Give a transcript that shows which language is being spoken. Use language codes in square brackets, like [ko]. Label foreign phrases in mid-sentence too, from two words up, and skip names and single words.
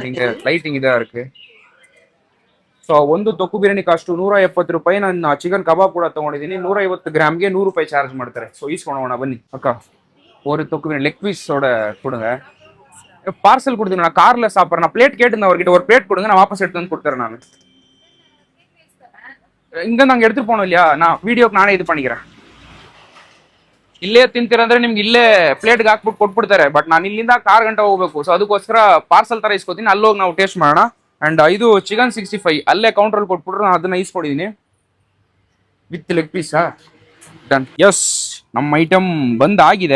[ta] நீங்க லைட்டிங் இதா இருக்கு. [kn] ಸೊ ಒಂದು ತೊಕ್ಕು ಬಿರಿಯಾನಿ ಕಾಸ್ಟ್ 170 ರೂಪಾಯಿ. ನಾನು ಚಿಕನ್ ಕಬಾಬ್ ಕೂಡ ತಗೊಂಡಿದ್ದೀನಿ. 150 ಗ್ರಾಮ್ಗೆ 100 ರೂಪಾಯಿ ಚಾರ್ಜ್ ಮಾಡ್ತಾರೆ. ಸೊ ಈಸ್ಕೊಳ್ಳೋಣ ಬನ್ನಿ. [ta] ಅಕ್ಕ ஒரு தொக்கு பிரியாணி [en] leg piece [ta] கொடுங்க. பார்சல் கொடுத்தீங்க, நான் கார்ல சாப்பிட்றேன். நான் பிளேட் கேட்டு அவர்கிட்ட ஒரு பிளேட் கொடுங்க, நான் வாபஸ் எடுத்து வந்து கொடுத்துறேன். நான் இங்க நாங்க எடுத்துட்டு போனோம் இல்லையா, நான் வீடியோக்கு நானே இது பண்ணிக்கிறேன். [kn] ಇಲ್ಲೇ ತಿಂತೀರಂದ್ರೆ ನಿಮ್ಗೆ ಇಲ್ಲೇ ಪ್ಲೇಟ್ಗೆ ಹಾಕ್ಬಿಟ್ಟು ಕೊಟ್ಬಿಡ್ತಾರೆ. ಬಟ್ ನಾನು ಇಲ್ಲಿಂದ 6 ಗಂಟೆ ಹೋಗ್ಬೇಕು. ಸೊ ಅದಕ್ಕೋಸ್ಕರ ಪಾರ್ಸಲ್ ತರ ಇಸ್ಕೊತೀನಿ. ಅಲ್ಲೋಗಿ ನಾವು ಟೇಸ್ಟ್ ಮಾಡೋಣ. ಅಂಡ್ ಇದು ಚಿಕನ್ 65 ಅಲ್ಲೇ ಕೌಂಟರ್ ಕೊಟ್ಬಿಟ್ರು, ನಾನು ಅದನ್ನ ಇಸ್ಕೊಡಿದೀನಿ [en] with leg piece. Done. Yes, [kn] ನಮ್ಮ ಐಟಮ್ ಬಂದ್ ಆಗಿದೆ.